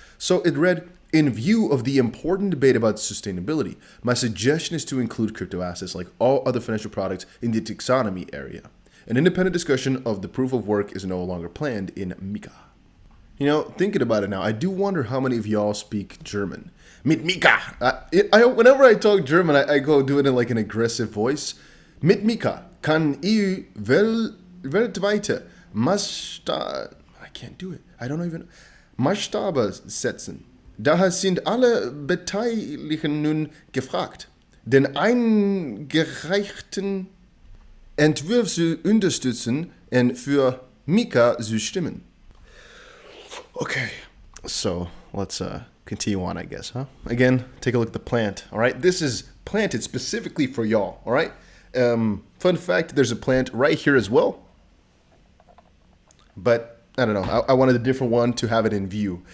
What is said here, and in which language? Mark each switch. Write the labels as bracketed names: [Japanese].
[English] So it read, in view of the important debate about sustainability, my suggestion is to include crypto assets like all other financial products in the taxonomy area. An independent discussion of the proof of work is no longer planned in MiCA. You know, thinking about it now, I do wonder how many of y'all speak German. [German] Mit Mika. [English] Whenever I talk German, I go do it in like an aggressive voice. [German] Mit Mika kann EU weltweite Maßstab... [English] I can't do it. I don't even... [German] Maßstabe setzen. Daher sind alle Beteiligten nun gefragt, den eingereichten Entwurf zu unterstützen und für Mika zu stimmen. [English] Okay, so let's continue on, I guess, huh? Again, take a look at the plant, all right? This is planted specifically for y'all, all right? Fun fact, there's a plant right here as well. But, I don't know, I wanted a different one to have it in view.